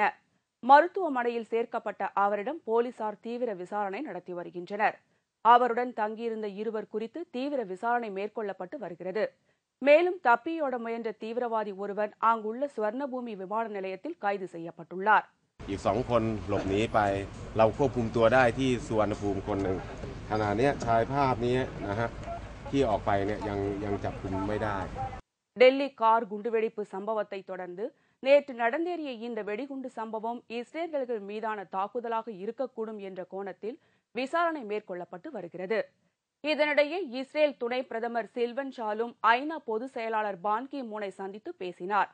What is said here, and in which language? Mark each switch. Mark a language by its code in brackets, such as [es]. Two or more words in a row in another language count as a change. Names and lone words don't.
[ta] மருத்துவமனையில் சேர்க்கப்பட்ட அவரிடம் போலீசார் தீவிர விசாரணை நடத்தி வருகின்றனர். அவருடன் தங்கியிருந்த 2 குறித்து தீவிர விசாரணை மேற்கொள்ளப்பட்டு வருகிறது. மேலும் தப்பியோட முயன்ற தீவிரவாதி ஒருவர் அங்குள்ள ஸ்வர்ணபூமி விமான நிலையத்தில் கைது செய்யப்பட்டுள்ளார். [th] อีก2 คนหลบหนีไปเราควบคุมตัวได้ที่สุวรรณภูมิคนหนึ่งขณะนี้ชายภาพนี้นะฮะที่ออกไปเนี่ยยังจับกุมไม่ได้. [ta] டெல்லி கார் குண்டுவெடிப்பு சம்பவத்தை தொடர்ந்து நேற்று நடந்தேறிய இந்த வெடிகுண்டு சம்பவம் இஸ்ரேலியர்கள் மீதான தாக்குதலாக இருக்கக்கூடும் என்ற கோணத்தில் விசாரணை மேற்கொள்ளப்பட்டு வருகிறது. இதனிடையே இஸ்ரேல் துணை பிரதமர் சில்வன் ஷாலும் ஐநா பொதுச் செயலாளர் பான் கி மூனை சந்தித்து பேசினார்.